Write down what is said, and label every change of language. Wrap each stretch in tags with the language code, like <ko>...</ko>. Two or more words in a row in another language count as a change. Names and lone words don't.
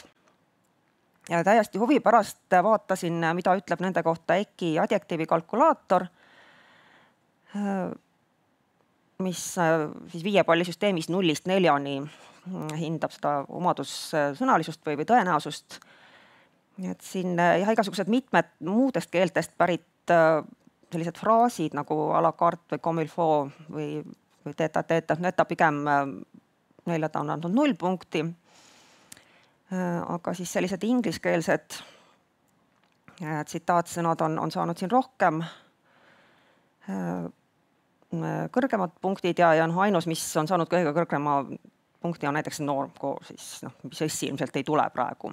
<et>Ja täiesti huvi pärast vaatasin, mida ütleb nende kohta EKI adjektiivi kalkulaator. mis siis 5 pallisüsteemis 0-4 hindab seda omadussõnalisust või tõenäosust. Et siin jah, igasugused mitmed muudest keeltest pärit sellised fraasid nagu</et> <fr>à la carte</fr> <et>või</et> <fr>comme il faut</fr> <et>või teta, need ta pigem neile ta on andnud 0 punkti. Aga siis sellised ingliskeelsed tsitaatsõnad on saanud siin rohkem kõrgemad punktid ja ainus, mis on saanud kõige kõrgema punkti, on näiteks normcore, siis mis SI ilmselt ei tule praegu.</et>